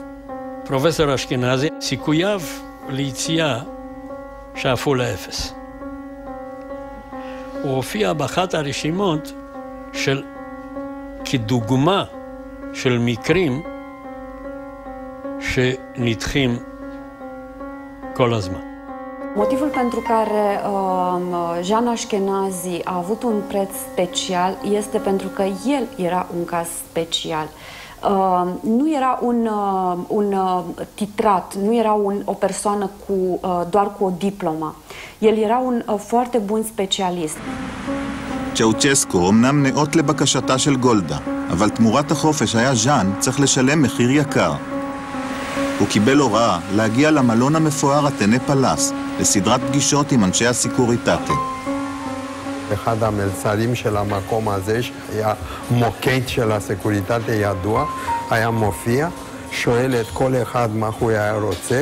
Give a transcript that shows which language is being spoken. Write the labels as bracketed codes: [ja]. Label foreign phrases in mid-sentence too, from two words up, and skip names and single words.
[he] פרופסור אשכנזי, סיכוייו ליציאה שאפו לאפס. הוא הופיע באחת הרשימות כדוגמה של מקרים שנדחים כל הזמן. [ro] Motivul pentru care Jean Ashkenazi a avut un preț special este pentru că el era un caz special. Nu era un titrat, nu era o persoană doar cu o diplomă. El era un foarte bun specialist. [he] צ'אוצ'סקו אומנם נאות לבקשתה של גולדה, אבל תמורת החופש היה ז'אן צריך לשלם מחיר יקר. הוא קיבל הוראה להגיע למלון המפואר הטנה פלאס, לסדרת פגישות עם אנשי הסיקוריטטה. אחד המלצרים של המקום הזה, שהיה מוקד של הסקוריטטה ידוע, היה מופיע, שואל את כל אחד מה הוא היה רוצה,